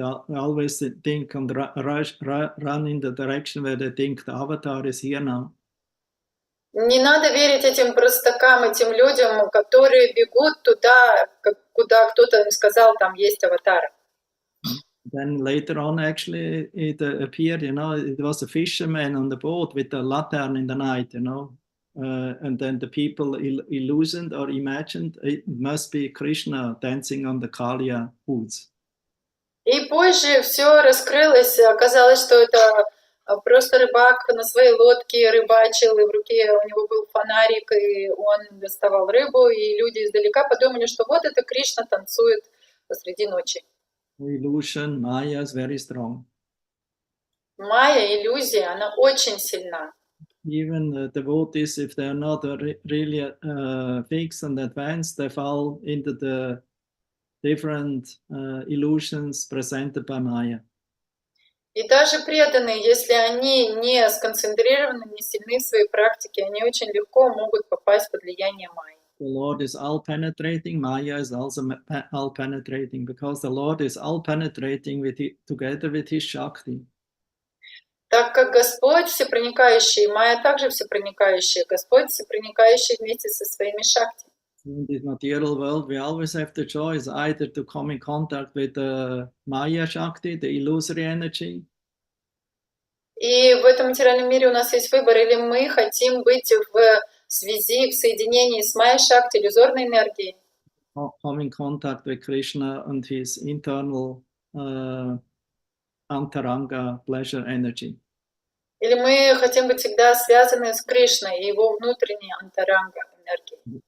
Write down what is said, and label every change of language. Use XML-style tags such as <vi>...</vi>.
<en>Always think and run in the direction where they think the avatar is here now.</en> <ru>Не надо верить этим простакам, этим людям, которые бегут туда, куда кто-то им сказал, там есть аватар.</ru> <en>Then later on, actually, it appeared, it was a fisherman on the boat with a lantern in the night, and then the people illusioned or imagined it must be Krishna dancing on the Kaliya woods.</en> <ru>И позже все раскрылось, оказалось, что это просто рыбак на своей лодке рыбачил, и в руке у него был фонарик, и он доставал рыбу, и люди издалека подумали, что вот это Кришна танцует посреди ночи.</ru> <en>Illusion, Maya is very strong.</en> <ru>Майя, иллюзия, она очень сильна.</ru> <en>Even devotees, if they're not really fixed and advanced, they fall into the different illusions presented by Maya.</en> <ru>И даже преданные, если они не сконцентрированы, не сильны в своей практике, они очень легко могут попасть под влияние Майи.</ru> <en>The Lord is all-penetrating, Maya is also all-penetrating, because the Lord is all-penetrating together with His Shakti.</en> <ru>Так как Господь всепроникающий, Майя также всепроникающая, Господь всепроникающий вместе со своими шакти.</ru> <en>In this material world, we always have the choice either to come in contact with the Maya Shakti, the illusory energy.</en> <ru>И в этом материальном мире у нас есть выбор, или мы хотим быть в связи, в соединении с Майя Шакти, иллюзорной энергией.</ru> <en>Come in contact with Krishna and his internal antaranga pleasure energy.</en> <ru>Или мы хотим быть всегда связаны с Кришной и его внутренней антаранга энергией.</ru>